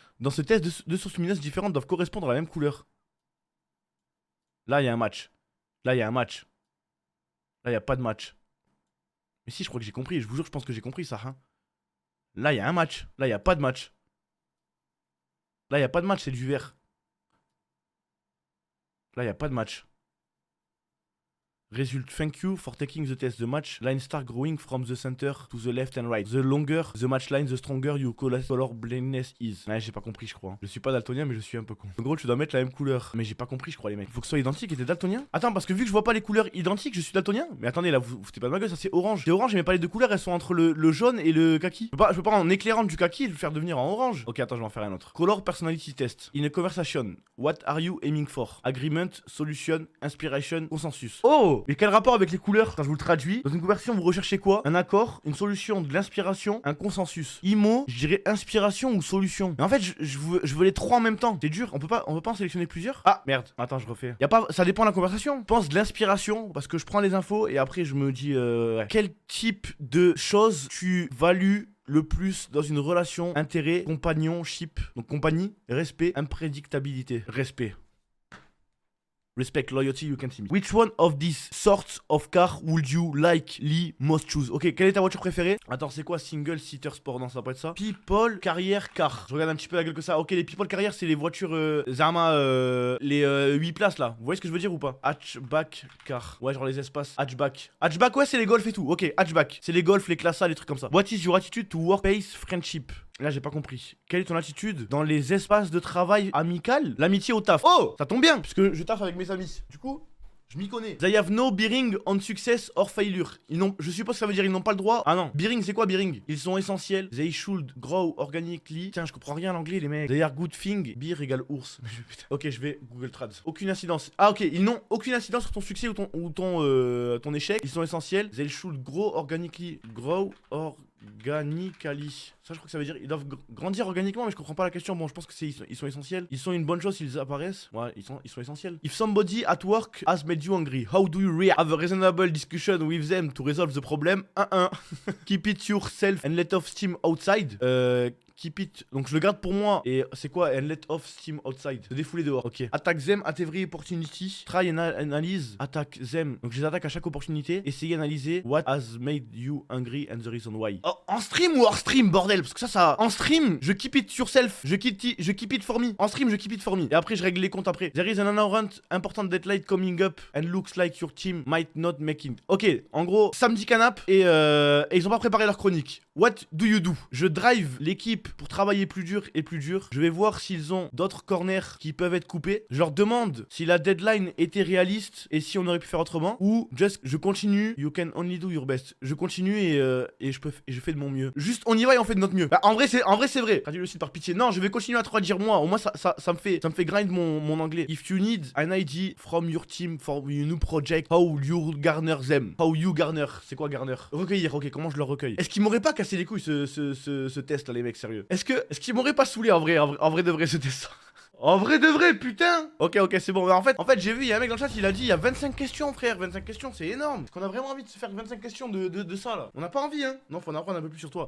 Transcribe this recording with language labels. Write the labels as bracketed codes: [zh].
[fr] Dans ce test, 2 sources lumineuses différentes doivent correspondre à la même couleur. Là, il y a un match. Là, il y a pas de match. Mais si, je crois que j'ai compris. Je vous jure, je pense que j'ai compris ça. Hein. Là, il y a un match. Là, il y a pas de match. Là, il y a pas de match, c'est du vert. Là, il y a pas de match. [en] Result, thank you for taking the test. The match line start growing from the center to the left and right. The longer the match line, the stronger your color blindness is. [fr] Ouais, j'ai pas compris, je crois. Je suis pas daltonien, mais je suis un peu con. En gros, tu dois mettre la même couleur. Mais j'ai pas compris, je crois, les mecs. Faut que ce soit identique et t'es daltonien? Attends, parce que vu que je vois pas les couleurs identiques, je suis daltonien? Mais attendez, là, vous foutez pas de ma gueule, ça c'est orange. C'est orange, mais pas les 2 couleurs, elles sont entre le jaune et le kaki. Je peux pas en éclairant du kaki le faire devenir en orange. Ok, attends, je vais en faire un autre. [en] Color personality test. In a conversation, what are you aiming for? Agreement, solution, inspiration, consensus. Oh! [fr] Oh, mais quel rapport avec les couleurs? Attends, je vous le traduis. Dans une conversation, vous recherchez quoi? Un accord, une solution, de l'inspiration, un consensus. IMO, je dirais inspiration ou solution. Mais en fait, je veux les trois en même temps. C'est dur, on peut pas en sélectionner plusieurs. Ah, merde. Attends, je refais. Y a pas, ça dépend de la conversation. Je pense de l'inspiration, parce que je prends les infos et après, je me dis, ouais. Quel type de choses tu values le plus dans une relation, intérêt, companionship, donc compagnie, respect, imprédictabilité, respect. [en] Respect, loyalty, you can see me. Which one of these sorts of car would you likely most choose? [fr] Ok, quelle est ta voiture préférée? Attends, c'est quoi single seater sport? Non, ça va pas être ça. People, carrière, car. Je regarde un petit peu la gueule que ça. Ok, les people carrière, c'est les voitures Zama, les 8 places là. Vous voyez ce que je veux dire ou pas? Hatchback, car. Ouais, genre les espaces. Hatchback. Hatchback, ouais, c'est les golfs et tout. Ok, hatchback. C'est les golfs, les classes, les trucs comme ça. [en] What is your attitude to workplace friendship? [fr] Là, j'ai pas compris. Quelle est ton attitude dans les espaces de travail amical? L'amitié au taf. Oh, ça tombe bien, puisque je taffe avec mes amis. Du coup, je m'y connais. [en] They have no bearing on success or failure. [fr] Je suppose que ça veut dire ils n'ont pas le droit. Ah non. Bearing, c'est quoi bearing? Ils sont essentiels. [en] They should grow organically. [fr] Tiens, je comprends rien à l'anglais, les mecs. [en] They are good thing. [fr] Beer égale ours. Ok, je vais Google Trad. Aucune incidence. Ah, ok. Ils n'ont aucune incidence sur ton succès ou ton échec. Ils sont essentiels. [en] They should grow organically. Grow organically. [fr] Ça, je crois que ça veut dire ils doivent grandir organiquement, mais je comprends pas la question. Bon, je pense que ils sont essentiels. Ils sont une bonne chose s'ils apparaissent. Ouais, ils sont essentiels. [en] If somebody at work has made you angry, how do you react? Have a reasonable discussion with them to resolve the problem. 1-1. Keep it yourself and let off steam outside. Keep it. [fr] Donc je le garde pour moi. Et c'est quoi? [en] And let off steam outside. [fr] Se défouler dehors. [en] Ok. Attack them at every opportunity. Try and analyze. Attack them. [fr] Donc je les attaque à chaque opportunité. Essayez d'analyser [en] what has made you angry and the reason why. [fr] Oh, en stream ou hors stream, bordel? Parce que ça. En stream, je [en] keep it yourself. [fr] Je [en] keep it for me. [fr] En stream, je keep it for me. Et après, je règle les comptes après. [en] There is an urgent important deadline coming up and looks like your team might not make it. Ok. [fr] En gros, samedi canap et ils ont pas préparé leur chronique. [en] What do you do? [fr] Je drive l'équipe pour travailler plus dur et plus dur. Je vais voir s'ils ont d'autres corners qui peuvent être coupés. Je leur demande si la deadline était réaliste et si on aurait pu faire autrement. Ou just je continue. [en] You can only do your best. [fr] Je continue et je fais de mon mieux. Juste on y va et on fait de notre mieux. Bah, en vrai c'est vrai. Traduis le site par pitié. Non, je vais continuer à te redire moi. Au moins ça me fait grind mon anglais. [en] If you need an ID from your team for your new project, how you garner them? How you garner? [fr] C'est quoi garner? Recueillir. Ok, comment je le recueille? Est-ce qu'ils m'auraient pas cassé les couilles ce test là, les mecs, sérieux? Est-ce qu'ils m'auraient pas saulé en vrai de vrai ce test? En vrai de vrai, putain. Ok, c'est bon. En fait, j'ai vu, il y a un mec dans le chat, il a dit, il y a 25 questions, frère. 25 questions, c'est énorme. Est-ce qu'on a vraiment envie de se faire 25 questions de ça, là? On n'a pas envie, hein. Non, faut en apprendre un peu plus sur toi.